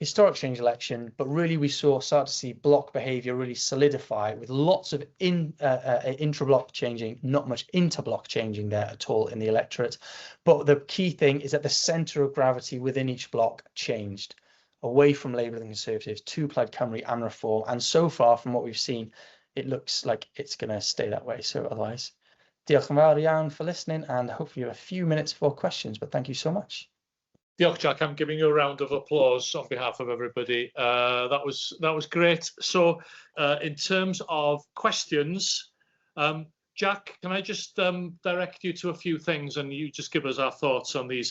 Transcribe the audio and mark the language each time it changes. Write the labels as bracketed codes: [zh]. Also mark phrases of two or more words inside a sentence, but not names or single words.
[en] historic change election, but really we start to see block behaviour really solidify with lots of intra-block changing, not much inter-block changing there at all in the electorate. But the key thing is that the centre of gravity within each block changed away from Labour and Conservatives to Plaid Cymru and Reform. And so far, from what we've seen, it looks like it's going to stay that way. So otherwise, [cy] diolch yn fawr iawn [en] for listening, and hopefully you have a few minutes for questions, but thank you so much. Diolch, Jack. I'm giving you a round of applause on behalf of everybody. That was great. So, in terms of questions, Jack, can I just direct you to a few things, and you just give us our thoughts on these.